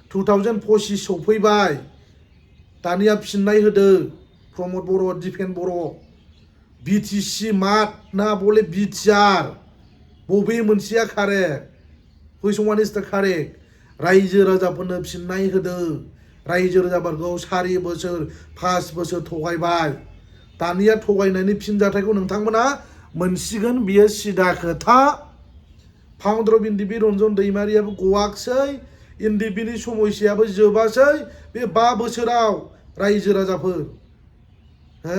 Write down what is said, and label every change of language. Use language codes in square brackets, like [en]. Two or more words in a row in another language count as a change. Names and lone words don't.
[brx] 2025 सफैबाय दानिया फिननाय होदो प्रमद बर' दिपेन बर' बिटिसि मात ना बले बिटिआर बबे मोनसेया कारेक्ट [en] which one is the correct [brx] रायजो राजाफोरनो फिननाय होदो रायजो राजाफोरखौ 4 बोसोर 5 बोसोर थगायबाय दानिया थगायनायनि फिनजाथायखौ नोंथांमोना मोनसिगोन बियो सिदा खोथा फाउन्डार अफ एनडिबि रन्जन दैमारियाबो गवाखसै एनडिबिनि समयसायाबो जोबासै बे 5 बोसोराव रायजो राजाफोर हो